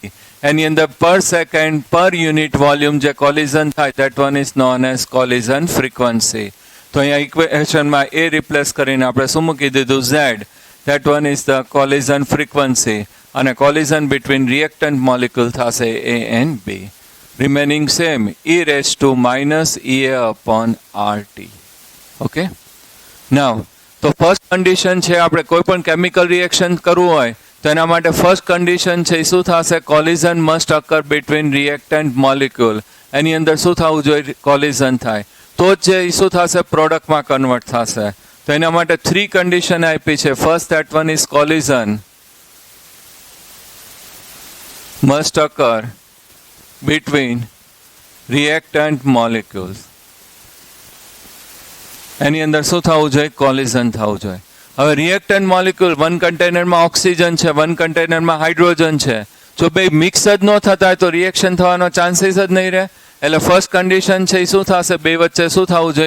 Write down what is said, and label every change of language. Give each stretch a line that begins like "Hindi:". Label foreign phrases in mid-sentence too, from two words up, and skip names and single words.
Gujarati: એની અંદર
English: per second per unit volume જે collision થાય that one is known as collision frequency.
Gujarati: તો અહીંયા ઇક્વેશનમાં એ રિપ્લેસ કરીને આપણે શું મૂકી દીધું?
English: Z. That one is the collision frequency. અને collision between reactant molecule થશે A and B. remaining same, e raised to minus EA upon RT. ઓકે.
Gujarati: નાવ તો
English: ફર્સ્ટ કન્ડિશન
Gujarati: છે આપણે કોઈ પણ
English: કેમિકલ રિએક્શન
Gujarati: કરવું હોય તો એના માટે
English: ફર્સ્ટ કન્ડિશન
Gujarati: છે શું થશે?
English: Collision must occur between reactant molecule.
Gujarati: એની અંદર શું થવું જોઈએ? કોલિઝન થાય તો જ જે શું થશે? પ્રોડક્ટમાં કન્વર્ટ થશે. તો એના માટે 3 કન્ડિશન આપી છે.
English: First that one is collision must occur between reactant molecules.
Gujarati: એની અંદર શું થવું જોઈએ? કોલિઝન થવું જોઈએ. હવે
English: રિએક્ટન્ટ મોલિક્યુલ વન કન્ટેનરમાં
Gujarati: ઓક્સિજન છે,
English: વન કન્ટેનરમાં
Gujarati: હાઇડ્રોજન છે. જો બે મિક્સ જ ન થતા હોય તો રિએક્શન થવાનો ચાન્સીસ જ નહીં રહે. એટલે
English: ફર્સ્ટ કન્ડિશન
Gujarati: છે એ શું થશે? બે વચ્ચે શું થવું જોઈએ?